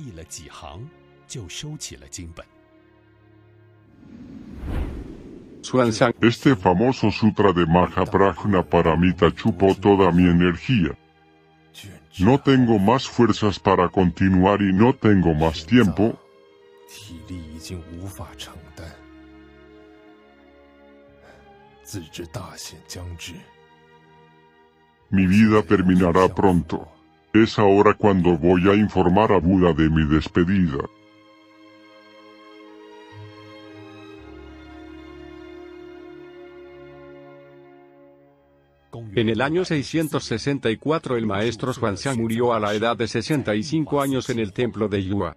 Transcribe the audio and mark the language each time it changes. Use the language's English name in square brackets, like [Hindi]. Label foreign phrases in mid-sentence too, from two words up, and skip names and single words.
[Spanish] Xuanzang: este famoso Sutra de Mahaprajnaparamita chupó toda mi energía. No tengo más fuerzas para continuar y no tengo más tiempo. [Chinese] 体力已经无法承担，自知大限将至。 [Spanish] Mi vida terminará pronto. Es ahora cuando voy a informar a Buda de mi despedida. En el año 664 el maestro Xuanzang murió a la edad de 65 años en el templo de Yua.